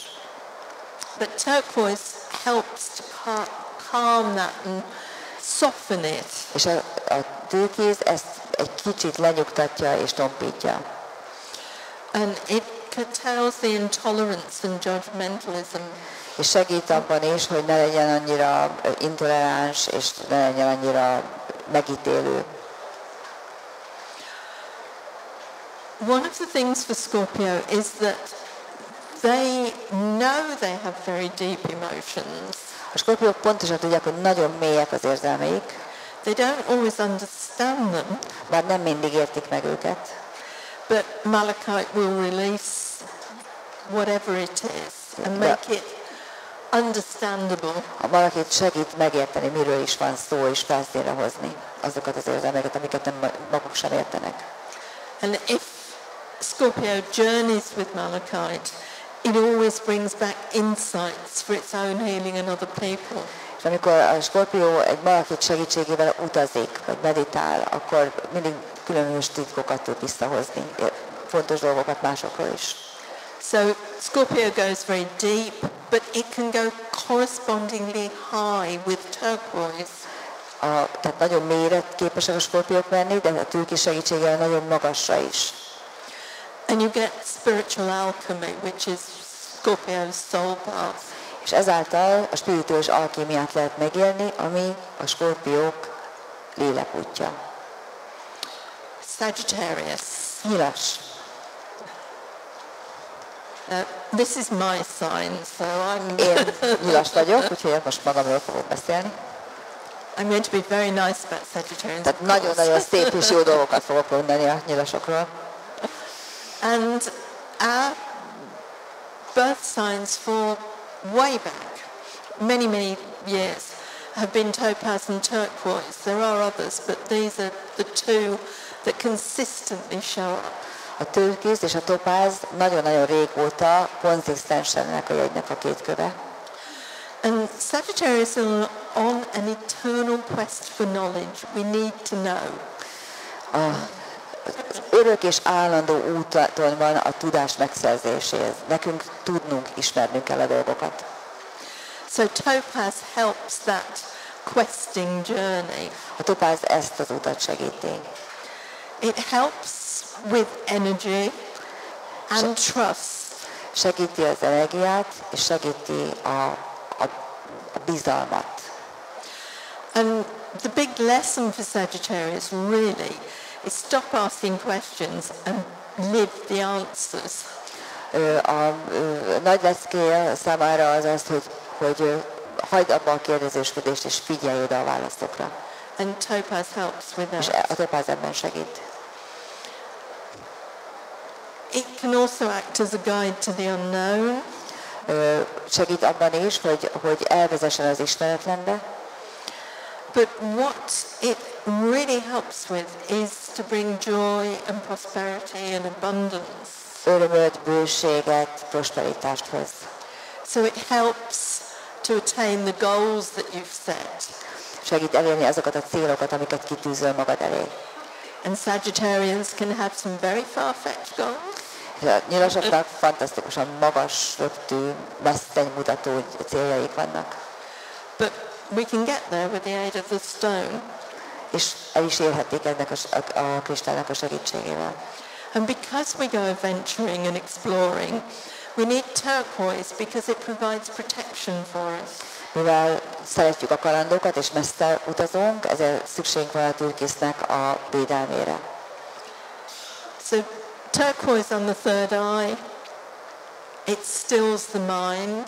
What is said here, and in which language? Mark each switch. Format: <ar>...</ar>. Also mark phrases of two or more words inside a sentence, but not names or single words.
<en>But turquoise helps to calm that and soften it.</en> <hu>És a türkiz ezt egy kicsit lenyugtatja és tompítja.</hu> <en>And it curtails the intolerance and judgmentalism.</en> <hu>És segít abban is, hogy ne legyen annyira intoleráns, és ne legyen annyira megítélő.</hu> <en>One of the things for Scorpio is that they know they have very deep emotions.</en> <hu>A Skorpiók pontosan tudják, hogy nagyon mélyek az érzelmeik.</hu> <en>They don't always understand them.</en> <hu>Bár nem mindig értik meg őket.</hu> <en>But Malachite will release whatever it is and make it understandable.</en> <hu>A Malachit segít megérteni, miről is van szó, és felszínre hozni azokat az érzelmeket, amiket nem maguk sem értenek.</hu> <en>And if Scorpio journeys with Malachite, it always brings back insights for its own healing and other people.</en> <hu>És amikor a Skorpió egy Malachit segítségével utazik, vagy meditál, akkor mindig különös titkokat tud visszahozni, fontos dolgokat másokról is.</hu> <en>So Scorpio goes very deep, but it can go correspondingly high with turquoise.</en> <hu>Tehát nagyon mélyre képesek a Skorpiók menni, de a türkiz segítségével nagyon magasra is.</hu> <en>And you get spiritual alchemy, which is Scorpio's soul path.</en> <hu>És ezáltal a spirituális alkímiát lehet megélni, ami a Skorpiók lélekútja.</hu> <en>Sagittarius.</en> <hu>Nyilas.</hu> <en>This is my sign, so</en> <hu>Én nyilas vagyok, úgyhogy most magamról fogok beszélni.</hu> <en>I'm going to be very nice about Sagittarians.</en> <hu>Tehát nagyon-nagyon szép és jó dolgokat fogok mondani a nyilasokról.</hu> <en>And our birth signs for way back, many years, have been topaz and turquoise. There are others, but these are the two that consistently show up.</en> <hu>A türkiz és a topáz nagyon-nagyon régóta konzisztensen ennek a jegynek a két köve.</hu> <en>And Sagittarius are on an eternal quest for knowledge. We need to know.</en> <hu>Az örök és állandó úton van a tudás megszerzéséhez. Nekünk tudnunk, ismernünk kell a dolgokat.</hu> <en>So topaz helps that questing journey.</en> <hu>A topáz ezt az utat segíti.</hu> <en>It helps with energy and trust.</en> <hu>Segíti az energiát, és segíti a bizalmat.</hu> <en>And the big lesson for Sagittarius really is stop asking questions and live the answers.</en> <hu>A nagy leckéje számára az az, hogy hagyd abba a kérdezősködést, és figyelj oda a válaszokra.</hu> <en>And topaz helps with</en> <hu>És</hu> <en>that.</en> <hu>a topáz ebben segít.</hu> <en>It can also act as a guide to the unknown.</en> <hu>Segít abban is, hogy elvezessen az ismeretlenbe.</hu> <en>But what it really helps with is to bring joy and prosperity and abundance.</en> <hu>Örömöt, bőséget, prosperitást hoz.</hu> <en>So it helps to attain the goals that you've set.</en> <hu>Segít elérni azokat a célokat, amiket kitűzöl magad elé.</hu> <en>And Sagittarians can have some very far-fetched goals.</en> <hu>A nyilasoknak fantasztikusan magas, röptű, messzenymutató céljaik vannak.</hu> <en>But we can get there with the aid of the stone.</en> <hu>És el is érhetik ennek a kristálynak a segítségével.</hu> <en>And because we go adventuring and exploring, we need turquoise because it provides protection for us.</en> <hu>Mivel szeretjük a kalandokat és messze utazunk, ezért szükségünk van a türkisznek a védelmére.</hu> <en>So turquoise on the third eye, it stills the mind.</en>